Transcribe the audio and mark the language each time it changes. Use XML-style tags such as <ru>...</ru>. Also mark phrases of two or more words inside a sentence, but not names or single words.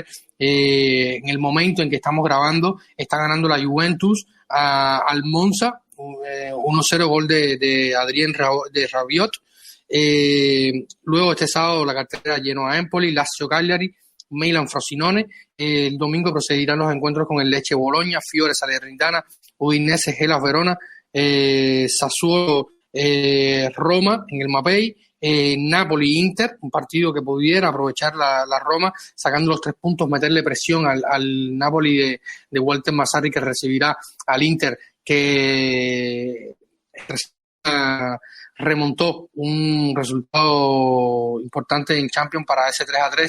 <es>En el momento en que estamos grabando, está ganando la Juventus al Monza, 1-0, gol de Adrien Rabiot. Luego este sábado la cartera Genoa Empoli, Lazio Cagliari, Milan Frosinone. El domingo procederán los encuentros con el Lecce Bologna, Fiore Salernitana, Udinese Hellas Verona, Sassuolo Roma en el Mapei, Napoli Inter, un partido que pudiera aprovechar la Roma sacando los 3 puntos, meterle presión al Napoli de Walter Mazzarri, que recibirá al Inter, que remontó un resultado importante en Champions para ese 3-3.</es>